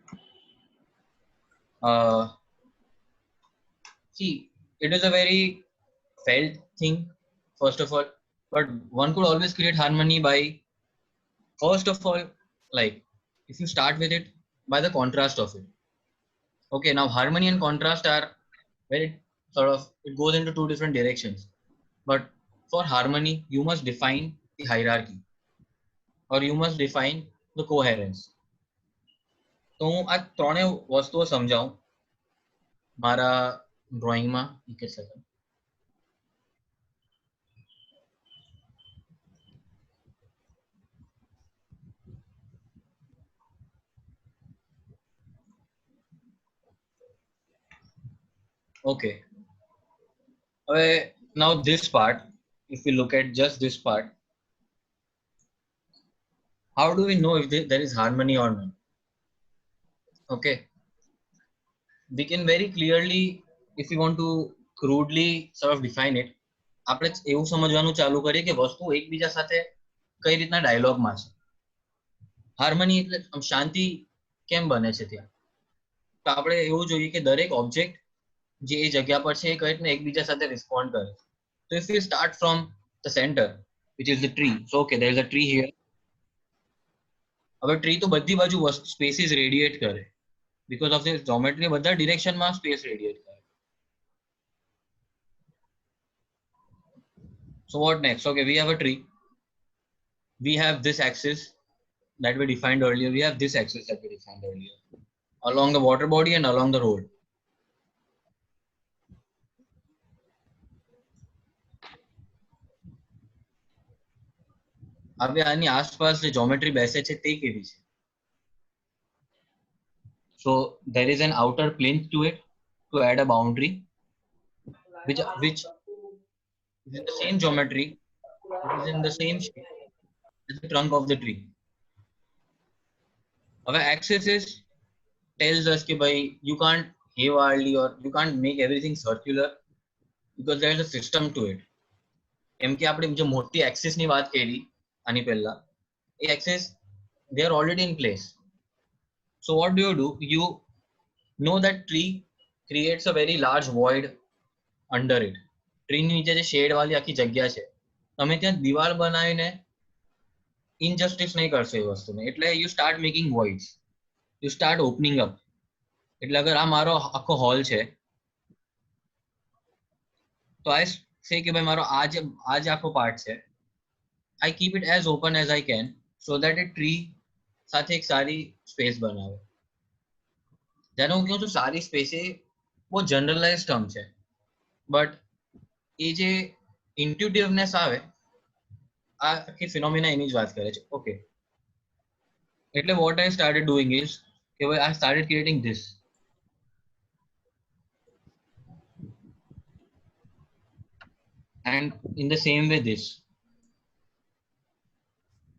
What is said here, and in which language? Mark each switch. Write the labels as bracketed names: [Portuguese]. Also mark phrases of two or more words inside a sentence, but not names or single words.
[English] See, it is a very felt thing, first of all, but one could always create harmony by, first of all, like, if you start with it by the contrast of it. Okay, now harmony and contrast are very sort of, it goes into two different directions. But for harmony, you must define the hierarchy, or you must define the coherence. [Gujarati] તો હું આ ત્રણેય વસ્તુઓ સમજાવું મારા ડ્રોઈંગમાં. એક સેકન્ડ. [English] Okay. Now this part, if we look at just this part, how do we know if there is harmony or not? Okay. We can very clearly, if we want to crudely sort of define it, [Gujarati] આપણે એવું સમજવાનું ચાલુ કરીએ કે વસ્તુ એકબીજા સાથે કઈ રીતના ડાયલોગમાં છે. હાર્મની એટલે શાંતિ કેમ બને છે ત્યાં? તો આપણે એવું જોઈએ કે દરેક ઓબ્જેક્ટ જે એ જગ્યા પર છે એ કઈ રીતના એકબીજા સાથે રિસ્પોન્ડ કરે. [English] So if we start from the center, which is the tree, so okay, there is a tree here. [Gujarati] હવે ટ્રી તો બધી બાજુ [English] spaces radiate [Gujarati] કરે, [English] because of this geometry [Gujarati] બધા ડિરેક્શનમાં [English] space radiate [Gujarati] કરે. [English] So what next? Okay, we have a tree. We have this axis that we defined earlier. We have this axis that we defined earlier, along the water body and along the road. [Gujarati] હવે આની આસપાસ જે જ્યોમેટ્રી બેસે છે તે કેવી છે? [English] So there is an outer plinth to it to add a boundary, which is the same geometry, which is in the same shape as the trunk of the tree. Our axis tells us that you can't haywardly, or you can't make everything circular, because there is a system to it. [Gujarati] કેમ કે આપણે જે મોટી axis ની વાત કરી આની પહેલા, એ [English] axis they are already in place. So what do? You know that tree creates a very large void under it. [Gujarati] ટ્રી ની નીચે જે શેડ વાળી આખી જગ્યા છે, તમે ત્યાં દિવાલ બનાવીને ઇનજસ્ટિસ નહીં કરશો એ વસ્તુને. [English] એટલે you start making voids, you start opening up. [Gujarati] એટલે અગર આ મારો આખો હોલ છે, તો [English] I say [Gujarati] કે ભાઈ મારો આ જે આખો પાર્ટ છે, [English] I keep it as open as I can, so that a tree [Gujarati] સાથે એક સારી સ્પેસ બનાવે. જ્યારે હું કહું છું સારી સ્પેસ, એ બહુ [English] generalize term [Gujarati] છે, બટ એ જે ઇન્ટ્યુટિવનેસ આવે, આ આખી ફિનોમિના એની જ વાત કરે છે. [English] ઓકે, એટલે what I started doing is [Gujarati] કે ભાઈ [English] I started creating this. And in the same way this.